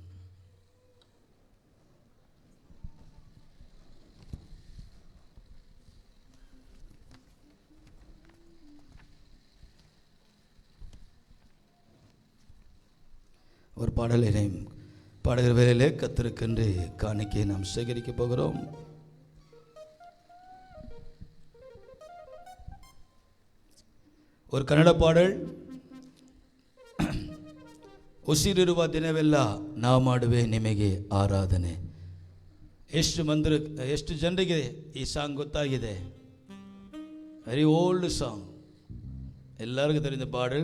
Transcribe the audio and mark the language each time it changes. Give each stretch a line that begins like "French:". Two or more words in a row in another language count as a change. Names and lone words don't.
Tamil: ஒரு பாடலை பாடுகிற வேலையிலே கர்த்தருக்கென்று காணிக்கையை நாம் சேகரிக்க போகிறோம். ஒரு கன்னட பாடல்,
Kannada: ಉಸಿರಿರುವ ದಿನವೆಲ್ಲ ನಾವು ಮಾಡುವೆ ನಿಮಗೆ ಆರಾಧನೆ. ಎಷ್ಟು ಜನರಿಗೆ ಈ ಸಾಂಗ್ ಗೊತ್ತಾಗಿದೆ?
English: very old song,
Tamil: எல்லாருக்கும் தெரிந்த பாடல்.